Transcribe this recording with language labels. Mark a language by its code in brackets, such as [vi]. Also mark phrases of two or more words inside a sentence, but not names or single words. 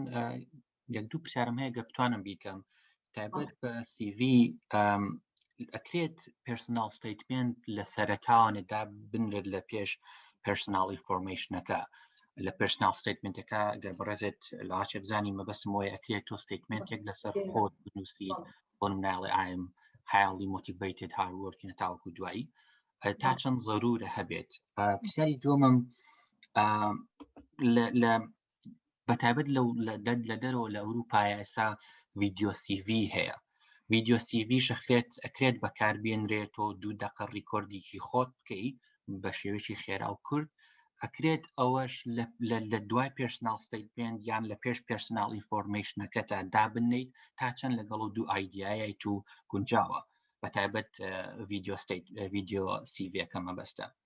[ckb] یەک دوو پرسیارم هەیە گە بتوانم بیکەم تایبەت بە CV ئەکرێت [en] personal statement [ckb] لە سەرەتاوانێدا بنرێت لە پێش [en] personal informationeke [ckb] لە [en] personal statementeke [ckb] گەر بەڕێزێت لاچێ بزانی مەبەستم وەیە ئەکرێت تۆ ستەیتمنتێک لەسەر خۆت بنووسی بۆ نموناڵێ [en] I'm highly motivated hard working [ckb] تاوەکو دوایی تا چەند ضرورە هەبێت پرسیاری دووەمم لە بەتایبەت لە دەرەوە لە ئەوروپای ئێستا ڤیدیۆ CV هەیە. ڤیدیۆ CVش ئەکرێت بەکاربێنرێت و 2 دقە ڕیکۆردێکی خۆت بکەی بە شێوەیەکی خێرا و کورد، ئەکرێت ئەوەش لە دوای [en] personal statement [ckb] یان لە پێش [en] personal informationeketa [ckb] دابنیت تا چەند لەگەڵ و 2 ئایدیایت و گونجاوە بەتایبەت ڤیدیۆ CV-ەکە مەبەستە.